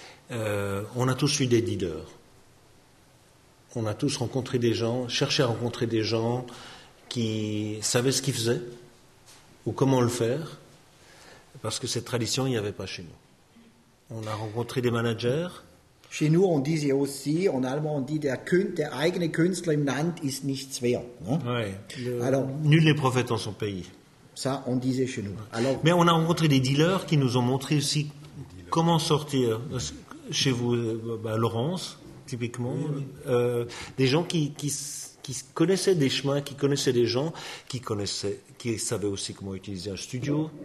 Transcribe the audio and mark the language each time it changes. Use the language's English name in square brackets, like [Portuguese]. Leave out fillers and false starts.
[French] On a tous eu des dealers. On a tous rencontré des gens, cherché à rencontrer des gens qui savaient ce qu'ils faisaient ou comment le faire, parce que cette tradition, il n'y avait pas chez nous. On a rencontré des managers. Chez nous, on disait aussi, en allemand, on dit, [German] der eigene Künstler im Land ist nichts wert. Ne? [French] Ouais, Alors, nul n'est prophète en son pays. Ça, on disait chez nous. Alors, mais on a rencontré des dealers qui nous ont montré aussi comment sortir. Chez vous, Laurence, typiquement, des gens qui connaissaient des chemins, qui connaissaient des gens, qui savaient aussi comment utiliser un studio.